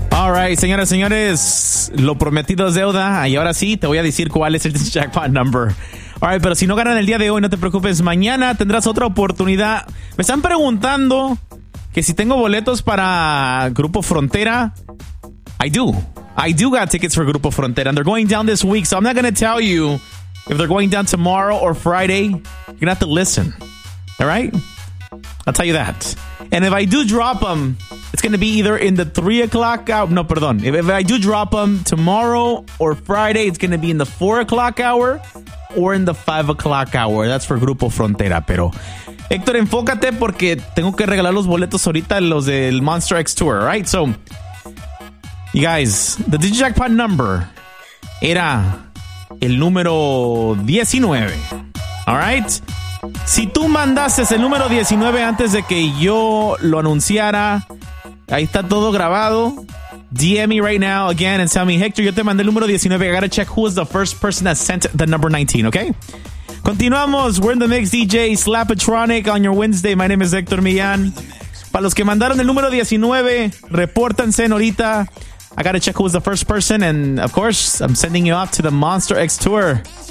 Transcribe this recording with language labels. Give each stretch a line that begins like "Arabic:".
English: right,
Spanish: señoras y señores, lo prometido es deuda. Y ahora sí, te voy a decir cuál es el jackpot number.
English: All right,
Spanish: pero si no ganan el día de hoy, no te preocupes. Mañana tendrás otra oportunidad. Me están preguntando que si tengo boletos para Grupo Frontera.
English: I do got tickets for Grupo Frontera. And they're going down this week, so I'm not going to tell you if they're going down tomorrow or Friday. You're going to have to listen. All right? I'll tell you that. And if I do drop them, it's going to be either in the 3 o'clock hour.
Spanish: No, perdón.
English: If I do drop them tomorrow or Friday, it's going to be in the 4 o'clock hour or in the 5 o'clock hour.
Spanish: That's for Grupo Frontera. Pero, Héctor, enfócate porque tengo que regalar los boletos ahorita, los del Monster X Tour,
English: right? So, you guys, the DigiJackpot number
Spanish: era el número 19.
English: All right?
Spanish: Si tú mandases el número 19 antes de que yo lo anunciara, ahí está todo grabado.
English: DM me right now again and tell me, Hector,
Spanish: yo te mandé el número 19.
English: I gotta check who was the first person that sent the number 19, okay?
Spanish: Continuamos.
English: We're in the mix, DJ Slapatronic on your Wednesday. My name is Hector Millán.
Spanish: Para los que mandaron el número 19, repórtense ahorita.
English: I gotta check who was the first person. And of course, I'm sending you off to the Monster X Tour.